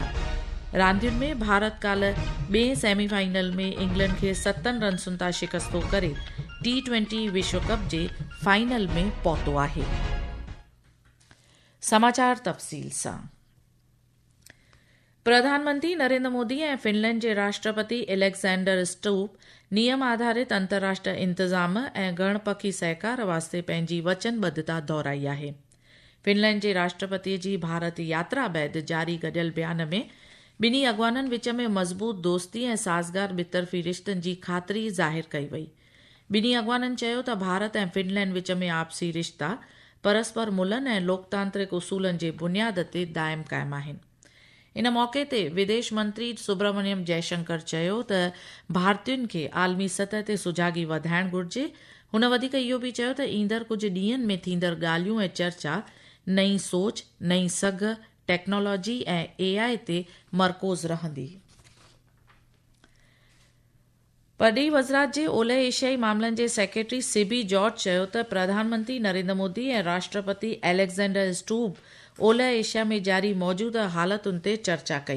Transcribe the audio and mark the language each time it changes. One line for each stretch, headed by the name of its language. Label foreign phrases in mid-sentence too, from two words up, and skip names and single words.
Sindhi: रांदियुनि में भारत काल्ह ॿिए सेमीफाइनल में इंग्लैंड खे 7 रन्सुनि तां शिकस्तो करे T20 विश्व कप जे फाइनल में पहुतो आहे। समाचार तफ़सील सां। प्रधानमंत्री नरेंद्र मोदी ऐं फिनलैंड जे राष्ट्रपति एलेक्जेंडर स्टूप नियम आधारित अंतर्राष्ट्रीय इंतज़ाम ऐं गणपखी सहकार वास्ते पंहिंजी वचनबद्धता दोहराई आहे। फिनलैंड जे राष्ट्रपतिअ जी भारत यात्रा बैदि जारी गॾियल बयान में ॿिन्ही अॻवाननि विच में मज़बूत दोस्ती ऐं साज़गार ॿितरफ़ी रिश्तनि जी ख़ातिरी ज़ाहिर कई वई। ॿिन्ही अॻवाननि चयो त भारत ऐं फिनलैंड विच में आपसी रिश्ता परस्पर मुल्हनि ऐं लोकतांत्रिक उसूलनि जे बुनियाद ते दाइम क़ाइम आहिनि। इन मौक़े ते विदेश मंत्री सुब्रमण्यम जयशंकर चयो त भारतीयुनि खे आलमी सतह ते सुजागी वधाइण घुर्जे। हुन वधीक इहो बि चयो त ईंदड़ कुझु ॾींहनि में थींदड़ ॻाल्हियूं ऐं चर्चा नई सोच, नई सघ, टेक्नोलॉजी ऐं AI ते मरकोज़ रहंदी। परॾेही वज़रात जे ओलह एशियाई मामलनि जे सेक्रेटरी सिबी जॉर्ज चयो त प्रधानमंत्री नरेंद्र मोदी ऐं राष्ट्रपति एलेक्जेंडर स्टूप ओलह एशिया में जारी मौजूदा हालतुनि ते चर्चा कई।